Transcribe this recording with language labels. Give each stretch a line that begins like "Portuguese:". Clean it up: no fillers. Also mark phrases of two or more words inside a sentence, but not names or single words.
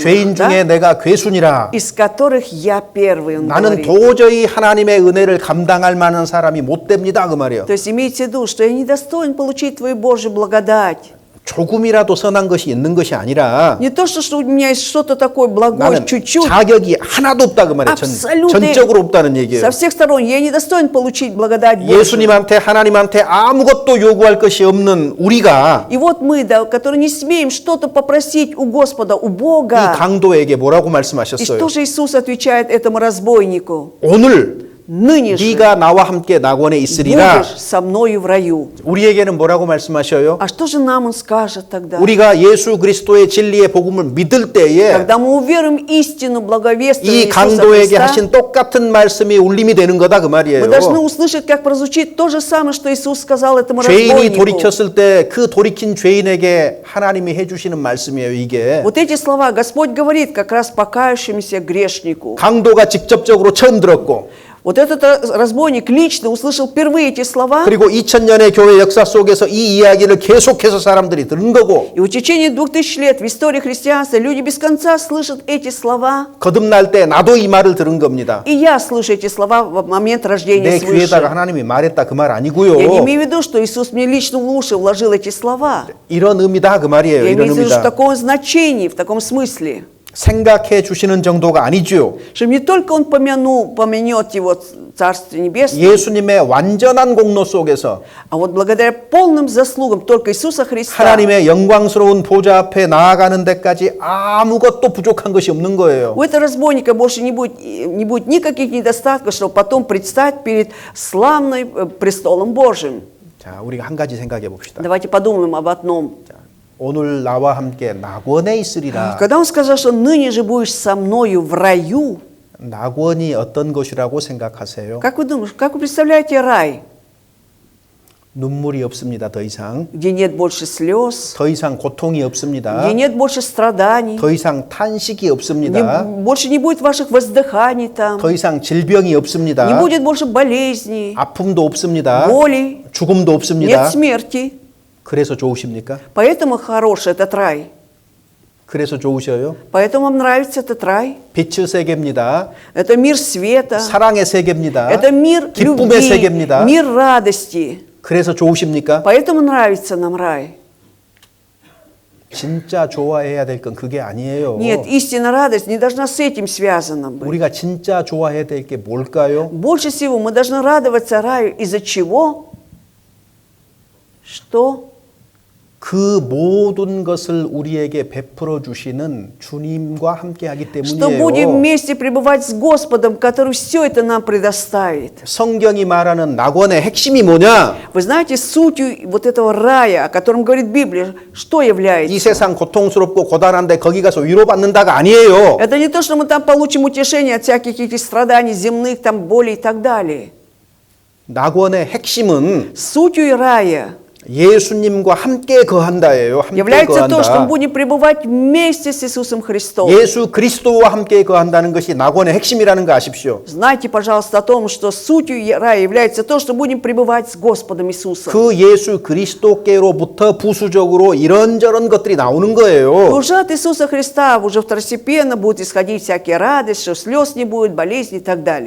Korean: 죄인
Russian: да,
Korean: 중에 내가 괴순이라.
Russian: из которых я первый, он
Korean: 나는
Russian: говорит.
Korean: 도저히 하나님의 은혜를 감당할 만한 사람이 못 됩니다 그 말이에요.
Russian: То есть имейте в виду, что я не достоин получить твою Божью благодать.
Korean: 조금이라도 선한 것이 있는 것이 아니라
Russian: Не то, что у меня есть что-то такое благое,
Korean: 나는
Russian: чуть-чуть,
Korean: 자격이 하나도 없다 그 말이에요.
Russian: абсолютно
Korean: 전적으로 없다는 얘기예요.
Russian: со всех сторон. Я не достоин получить благодать Божью.
Korean: 예수님한테 하나님한테 아무것도 요구할 것이 없는 우리가
Russian: И вот мы, да, которые не смеем что-то попросить у Господа, у
Korean: 이
Russian: Бога.
Korean: 강도에게 뭐라고
Russian: И
Korean: 말씀하셨어요?
Russian: что же Иисус отвечает этому разбойнику?
Korean: 오늘
Russian: Ныне же
Korean: 네가 나와 함께 낙원에 있으리라.
Russian: будешь со мною в раю.
Korean: 우리에게는 뭐라고 말씀하셔요?
Russian: А что же нам Он скажет тогда?
Korean: 우리가 예수 그리스도의 진리의 복음을 믿을 때에
Russian: Когда мы уверуем истину, благовествие
Korean: 이
Russian: Иисуса
Korean: 강도에게
Russian: Христа,
Korean: 하신 똑같은 말씀이 울림이 되는 거다 그 말이에요.
Russian: мы должны услышать, как прозвучит то же самое, что Иисус сказал этому
Korean: 죄인이
Russian: разбойнику.
Korean: 돌이켰을 때 그 돌이킨 죄인에게 하나님이 해주시는 말씀이에요. 이게
Russian: Вот эти слова Господь говорит как раз покаявшемуся грешнику.
Korean: 강도가 직접적으로 처음 들었고
Russian: Вот этот разбойник лично услышал впервые эти слова,
Korean: 그리고 2000년의 교회 역사 속에서 이 이야기를 계속해서 사람들이 들은 거고
Russian: и в течение 2000 лет в истории христианства люди без конца слышат эти слова.
Korean: 거듭날 때 나도 이 말을 들은 겁니다.
Russian: И я слышу эти слова в момент рождения
Korean: 내 귀에다가
Russian: свыше.
Korean: 하나님이 말했다 그 말 아니고요.
Russian: Я не имею в виду, что Иисус мне лично в уши вложил эти слова.
Korean: 이런 의미다 그 말이에요.
Russian: Я
Korean: 이런
Russian: имею в виду в
Korean: 의미다.
Russian: таком значении, в таком смысле.
Korean: 생각해 주시는 정도가 아니죠.
Russian: Что не только Он помянет его Царствие Небесное,
Korean: 예수님의 완전한 공로 속에서
Russian: а вот благодаря полным заслугам только Иисуса Христа
Korean: 하나님의 영광스러운 보좌 앞에 나아가는 데까지 아무것도 부족한 것이 없는 거예요.
Russian: у этого разбойника больше не будет никаких недостатков, чтобы потом предстать перед славным престолом Божьим.
Korean: 자, 우리가 한 가지 생각해 봅시다.
Russian: Давайте подумаем об одном.
Korean: 오늘 나와 함께 낙원에 있으리라.
Russian: Когда Он сказал, что ныне же будешь со мною в раю,
Korean: 낙원이 어떤 것이라고 생각하세요?
Russian: как вы думаете, как вы представляете рай,
Korean: 눈물이 없습니다. 더 이상.
Russian: где нет больше слез,
Korean: 더 이상 고통이 없습니다.
Russian: где нет больше страданий,
Korean: 더 이상 탄식이
Russian: где
Korean: 없습니다.
Russian: больше не будет ваших воздыханий там,
Korean: 더 이상 질병이
Russian: не
Korean: 없습니다.
Russian: будет больше болезней,
Korean: 아픔도 없습니다.
Russian: боли,
Korean: 죽음도
Russian: нет
Korean: 없습니다.
Russian: смерти.
Korean: 그래서 좋으십니까?
Russian: Поэтому хороший этот рай.
Korean: 그래서 좋으셔요?
Russian: Поэтому вам нравится этот рай.
Korean: 빛의 세계입니다.
Russian: Это мир света,
Korean: 사랑의 세계입니다.
Russian: это мир
Korean: 기쁨의
Russian: любви,
Korean: 세계입니다.
Russian: мир радости.
Korean: 그래서 좋으십니까?
Russian: Поэтому нравится нам рай.
Korean: 진짜 좋아해야 될 건 그게 아니에요.
Russian: Нет, истинная радость не должна с этим связана быть.
Korean: 우리가 진짜 좋아해야 될 게 뭘까요?
Russian: Больше всего мы должны радоваться раю. Из-за чего? Что?
Korean: 그 모든 것을 우리에게 베풀어 주시는 주님과 함께하기
Russian: Что будем
Korean: 때문이에요.
Russian: вместе пребывать с Господом, который все это нам предоставит.
Korean: 성경이 말하는 낙원의 핵심이 뭐냐?
Russian: Вы знаете, сутью вот этого рая, о котором говорит Библия, что
Korean: 이
Russian: является?
Korean: 세상 고통스럽고 고단한데 거기 가서 위로받는다가 아니에요.
Russian: Это не то, что мы там получим утешение от всяких этих страданий земных, там болей и так далее.
Korean: 낙원의 핵심은
Russian: Сутью рая
Korean: 예수님과 함께 거한다예요. 함께
Russian: является то, что
Korean: 거한다.
Russian: мы будем пребывать вместе с Иисусом Христом.
Korean: 예수 그리스도와 함께 거한다는 것이 낙원의 핵심이라는 거 아십시오.
Russian: Знайте, пожалуйста, о том, что сутью рая является то, что будем пребывать с Господом Иисусом.
Korean: 그 예수 그리스도께로부터 부수적으로 이런저런 것들이 나오는
Russian: И
Korean: 거예요.
Russian: уже от Иисуса Христа уже второстепенно будут исходить всякие радости, что слез не будет, болезни и так далее.